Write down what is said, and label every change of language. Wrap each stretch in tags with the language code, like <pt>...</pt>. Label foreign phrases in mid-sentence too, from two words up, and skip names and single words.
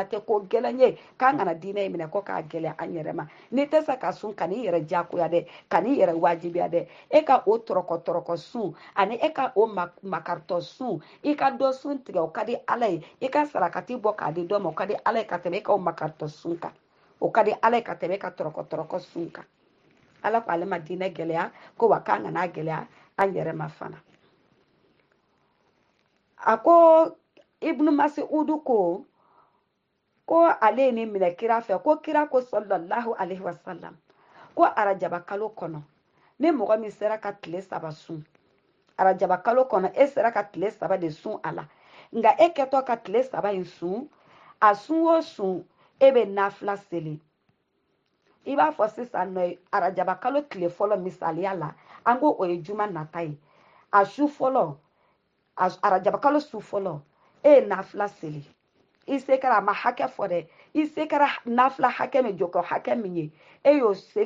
<bm>tɛ ko gɛlɛn ye k'an kana diinɛ in minɛ ko k'a gɛlɛya an yɛrɛ ma n'i tɛ se ka sun ka n'i yɛrɛ diyagoya dɛ ka n'i yɛrɛ wajibiya dɛ e ka o tɔrɔkɔ sun ani e ka o makaritɔ sun i ka dɔ sun tigɛ o ka di ala ye i ka sarakati bɔ k'a di dɔ ma o ka di ala ye ka tɛmɛ e ka o makaritɔ sun kan o ka di ala ye ka tɛmɛ e ka tɔrɔkɔ sun kan ala ko ale ma diinɛ gɛlɛya ko wa k'an kana gɛlɛya an yɛrɛ ma fana a ko ibnu masiudu ko ale ye ni minɛ kira fɛ ko kira ko</bm> <ar>صلى الله عليه وسلم</ar> <bm>ko arajaba kalo kɔnɔ ni mɔgɔ min sera ka tile 3 sun arajaba kalo kɔnɔ e sera ka tile 3 de sun a la nka e kɛtɔ ka tile 3 in sun a sun o sun e bɛ nafila seli i b'a fɔ sisan nɔ arajaba kalo tile fɔlɔ misaliya la an ko o ye juma nata ye a su fɔlɔ arajaba kalo su fɔlɔ e ye nafila seli i se kɛra a ma hakɛ fɔ dɛ i se kɛra nafila hakɛ min jɔkɔ hakɛ min ye e y'o seli</bm>